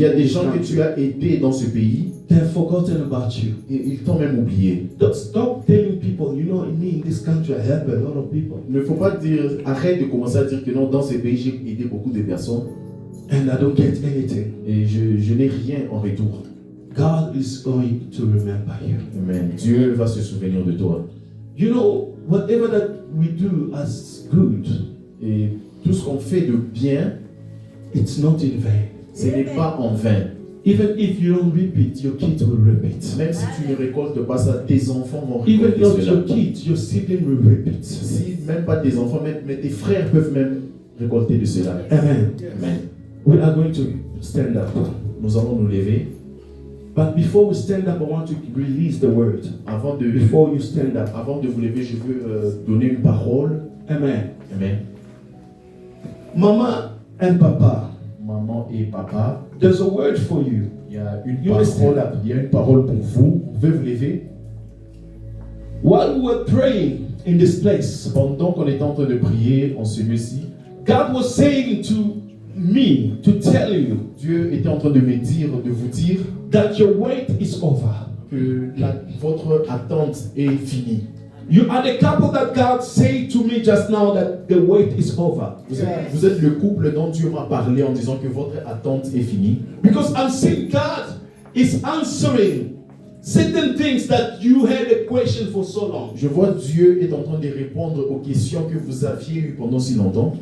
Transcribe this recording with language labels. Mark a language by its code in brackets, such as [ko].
[fr] y a des gens que tu as aidés dans ce pays [en] They have forgotten about you. [fr] et ils t'ont même oublié. [en] Don't stop telling people, you know, me in this country, I help a lot of people. [fr] Il ne faut pas dire, arrête de commencer à dire que non, dans ce pays j'ai aidé beaucoup de personnes [en] And I don't get anything. [fr] et je n'ai rien en retour. [en] God is going to remember you. Amen. [fr] Dieu va se souvenir de toi. [en] You know, whatever that we do as good, [fr] Et tout ce qu'on fait de bien, [en] it's not in vain. [fr] ce n'est pas en vain. [en] Even if you don't reap it, your kids will reap it. [fr] Même si tu ne récoltes pas ça, tes enfants vont [en] Even [fr] récolter [en] not [fr] cela. [en] your kids, your sibling will reap it. [fr] Si même pas tes enfants, mais tes frères peuvent même récolter de cela. [en] Amen. Amen. We are going to stand up. [fr] Nous allons nous lever. [en] But before we stand up, I want to release the word. Before you stand up. [fr] Avant de vous lever, je veux donner une parole. [en] Amen. Amen. Mama and Papa, [fr] Maman et papa, [en] there's a word for you. [fr] il y a une [en] You may stand [fr] parole. [en] up. [fr] Il y a une parole pour vous. Vous pouvez vous lever. [en] While we were praying in this place, [fr] Pendant qu'on était en train de prier en ce lieu-ci, [en] God was saying to me to tell you [fr] Dieu était en train de me dire, de vous dire [en] that your wait is over. [fr] que votre attente est finie. [en] You are the couple that God said to me just now that the wait is over. [fr] Vous êtes le couple dont Dieu m'a parlé en disant que votre attente est finie. [en] Because I'm seeing God is answering certain things that you had a question for so long. [fr] Je vois Dieu est en train de répondre aux questions que vous aviez eues pendant si longtemps.